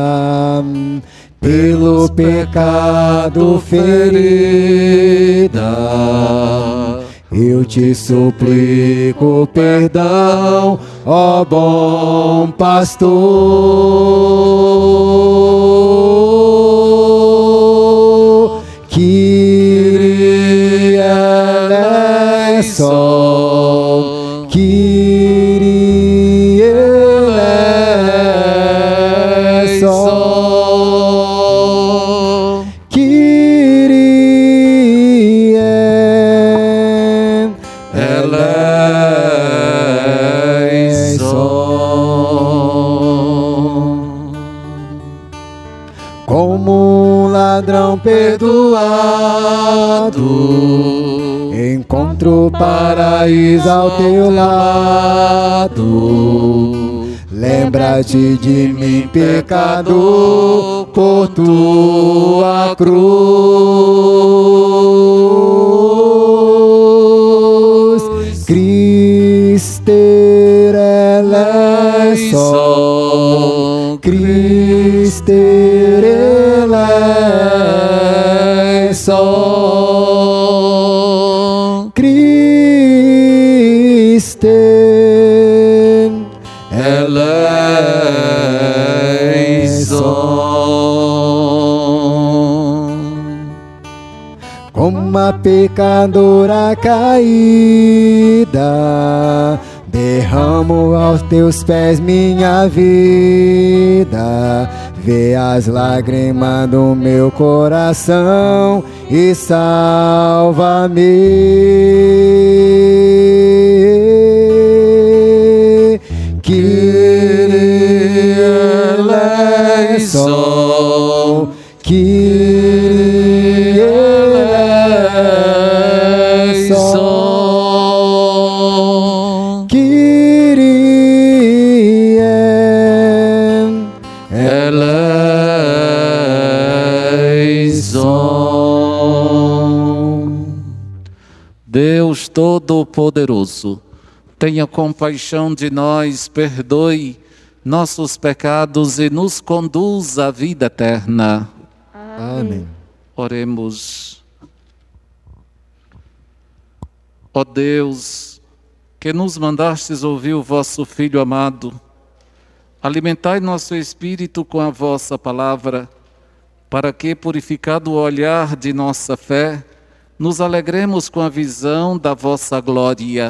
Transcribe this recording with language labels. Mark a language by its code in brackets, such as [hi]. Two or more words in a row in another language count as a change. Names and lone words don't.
[pt] pelo pecado ferida, eu te suplico perdão, ó bom pastor. [el] Κύριε ελέησον, Κύριε ελέησον, Κύριε ελέησον. [pt] Como um ladrão perdoado, encontro o paraíso ao teu lado. Lembra-te de mim, pecador, por tua cruz. [el] Χριστέ ελέησον, Χριστέ ελέησον, Χριστέ ελέησον. [pt] Como uma pecadora caída, derramo aos teus pés minha vida. vê as lágrimas do meu coração e salva-me. [el] Κύριε ελέησον, Κύριε ελέησον, Κύριε ελέησον. [pt] Deus Todo-Poderoso, tenha compaixão de nós, perdoe nossos pecados e nos conduza à vida eterna. Amém. Oremos. Ó Deus, que nos mandastes ouvir o vosso Filho amado, alimentai nosso espírito com a vossa palavra, para que, purificado o olhar de nossa fé, nos alegremos com a visão da vossa glória.